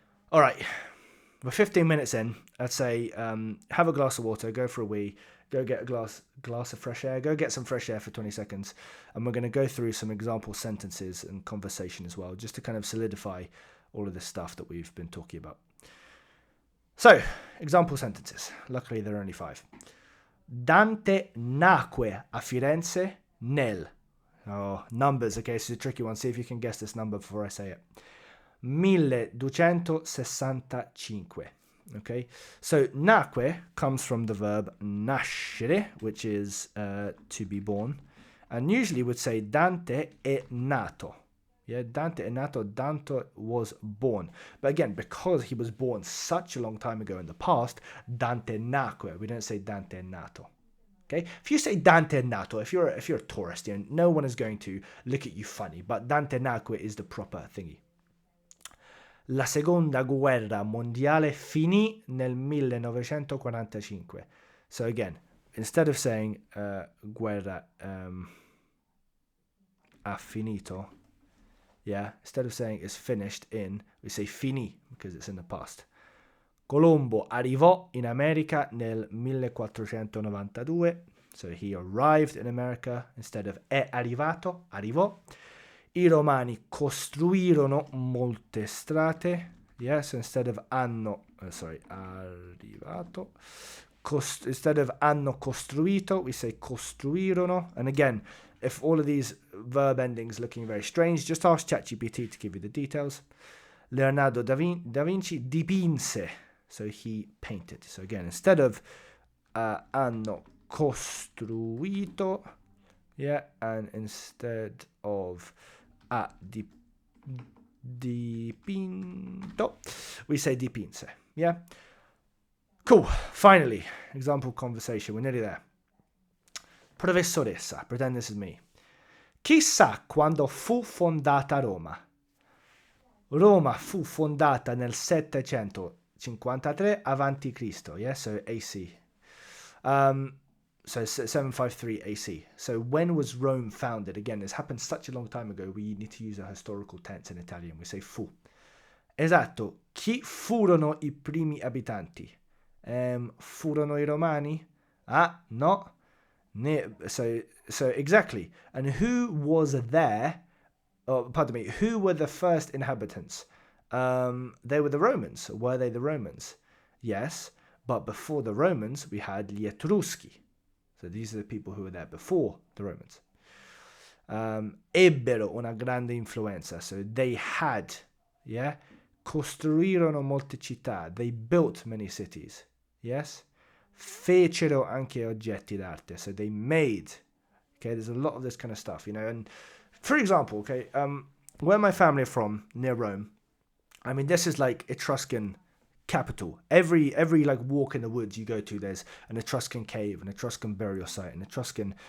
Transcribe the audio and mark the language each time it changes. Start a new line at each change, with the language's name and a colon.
English: All right, we're 15 minutes in. I'd say have a glass of water, go for a wee, go get a glass of fresh air, go get some fresh air for 20 seconds. And we're going to go through some example sentences and conversation as well, just to kind of solidify all of this stuff that we've been talking about. So, example sentences. Luckily, there are only 5.
Italian: Dante nacque a Firenze nel.
English: Oh, numbers. Okay, so it's a tricky one. See if you can guess this number before I say it. 1265. Okay, so nacque comes from the verb nascere, which is to be born, and usually would say
Italian: Dante è nato.
English: Yeah,
Italian: Dante è nato,
English: Dante was born. But again, because he was born such a long time ago in the past,
Italian: Dante nacque.
English: We don't say
Italian: Dante è nato.
English: Okay, if you say Dante è nato, if you're a tourist, you know, no one is going to look at you funny. But
Italian: Dante nacque
English: is the proper thingy.
Italian: La seconda guerra mondiale finì nel 1945.
English: So again, instead of saying
Italian: guerra ha finito,
English: yeah, instead of saying it's finished in, we say finì because it's in the past.
Italian: Colombo arrivò in America nel 1492.
English: So he arrived in America instead of
Italian: è arrivato, arrivò. I Romani costruirono molte strade.
English: Yes, instead of arrivato. Instead of
Italian: hanno costruito,
English: we say costruirono. And again, if all of these verb endings looking very strange, just ask ChatGPT to give you the details.
Italian: Leonardo da Vinci dipinse.
English: So he painted. So again, instead of
Italian: hanno costruito,
English: yeah, and instead of dipinto, we say dipinse. Yeah. Cool. Finally, example conversation. We're nearly there. Professoressa, pretend this is me.
Italian: Chissà quando fu fondata Roma. Roma fu fondata nel 753 avanti Cristo.
English: Yeah, so AC. So 753 AC. So when was Rome founded? Again, this happened such a long time ago, we need to use a historical tense in Italian. We say fu. Esatto.
Italian: Chi furono I primi abitanti? Furono I Romani? Ah, no.
English: So exactly. And who was there? Oh, pardon me. Who were the first inhabitants? They were the Romans. Were they the Romans? Yes. But before the Romans, we had
Italian: gli Etruschi.
English: So these are the people who were there before the Romans.
Italian: Ebbero una grande influenza.
English: So they had, yeah.
Italian: Costruirono molte città.
English: They built many cities. Yes.
Italian: Fecero anche oggetti d'arte.
English: So they made. Okay, there's a lot of this kind of stuff, you know. And for example, okay, where my family are from, near Rome, I mean, this is like Etruscan capital. Every like walk in the woods you go to, there's an Etruscan cave, an Etruscan burial site, an Etruscan.